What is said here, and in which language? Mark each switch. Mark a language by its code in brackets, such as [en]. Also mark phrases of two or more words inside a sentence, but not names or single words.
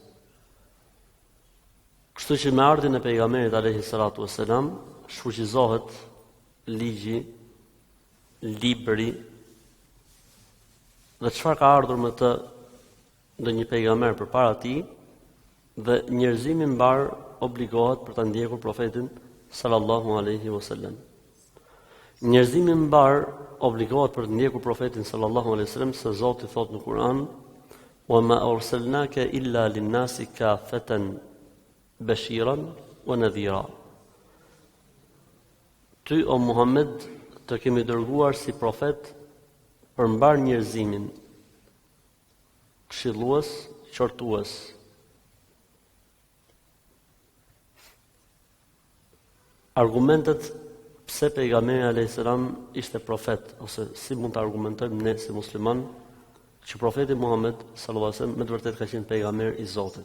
[sq] Kështu që me ardhin e pejgamberit [ar] عليه الصلاة والسلام [sq] shfuqizohet ligji, libri, dhe çfarë ka ardhur me të ndonjë pejgamber përpara tij, dhe njerëzimi mbar obligohet për ta ndjekur profetin [ar] صلى الله عليه وسلم. [sq] Njerëzimi mbar obligohet për të ndjekur profetin [ar] صلى الله عليه وسلم, [sq] se Zoti thot në Kur'an: [ar] "وما أرسلناك إلا للناس كافة بشيرا ونذيرا." [sq] Ty, o Muhammed, të kemi dërguar si profet për mbar njerëzimin, këshillues, qortues. Argumentet pse pejgamberi [ar] عليه السلام [sq] ishte profet, ose si mund të argumentojmë ne si musliman që profeti Muhammed [ar] صلى الله عليه وسلم [sq] me të vërtetë ka qenë pejgamber i Zotit.